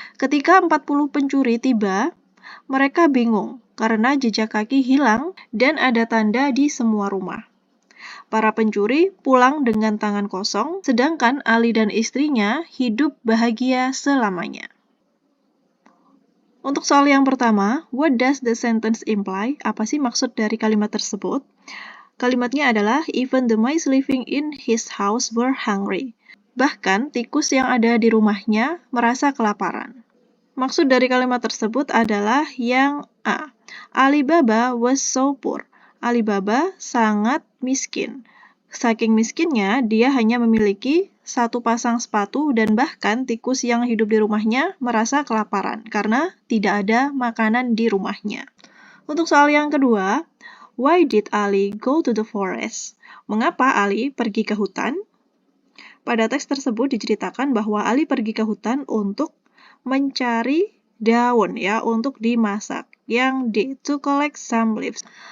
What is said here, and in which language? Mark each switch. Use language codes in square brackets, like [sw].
[id] Ketika 40 pencuri tiba, mereka bingung karena jejak kaki hilang dan ada tanda di semua rumah. Para pencuri pulang dengan tangan kosong, sedangkan Ali dan istrinya hidup bahagia selamanya. Untuk soal yang pertama, [en] what does the sentence imply? [id] Apa sih maksud dari kalimat tersebut? Kalimatnya adalah, [en] even the mice living in his house were hungry. [id] Bahkan, tikus yang ada di rumahnya merasa kelaparan. Maksud dari kalimat tersebut adalah yang A. [en] Alibaba was so poor. [id] Alibaba sangat miskin. Saking miskinnya, dia hanya memiliki satu pasang sepatu dan bahkan tikus yang hidup di rumahnya merasa kelaparan karena tidak ada makanan di rumahnya. Untuk soal yang kedua, [en] why did Ali go to the forest? [id] Mengapa Ali pergi ke hutan? Pada teks tersebut diceritakan bahwa Ali pergi ke hutan untuk mencari daun ya untuk dimasak. Yang D, [en] to collect some leaves.